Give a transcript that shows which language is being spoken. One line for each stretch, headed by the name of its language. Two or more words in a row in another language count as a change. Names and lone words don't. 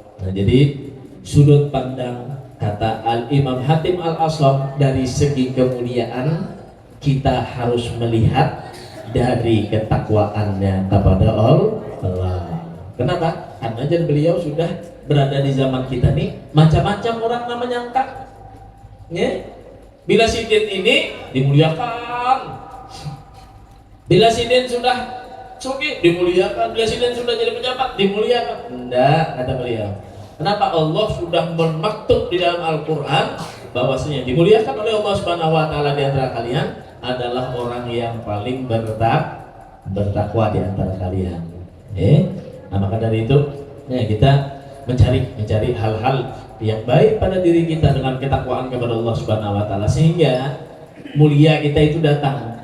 Indonesian: Nah, jadi sudut pandang kata Al-Imam Hatim Al-Aslam dari segi kemuliaan, kita harus melihat dari ketakwaannya kepada Allah. Kenapa? Karena beliau sudah berada di zaman kita nih, macam-macam orang namanya angkat.
Banjar: Bila sidin ini dimuliakan, bila sidin sudah sugih dimuliakan, bila sidin sudah jadi pejabat dimuliakan.
Indonesian: Enggak, kata beliau. Kenapa? Allah sudah memaktub di dalam Al-Quran bahwasanya dimuliakan oleh Allah
Arabic: سبحانه وتعالى
Indonesian: di antara kalian adalah orang yang paling bertakwa di antara kalian. Nah, maka dari itu kita mencari hal-hal yang baik pada diri kita dengan ketakwaan kepada Allah
Arabic: سبحانه وتعالى,
Indonesian: sehingga mulia kita itu datang.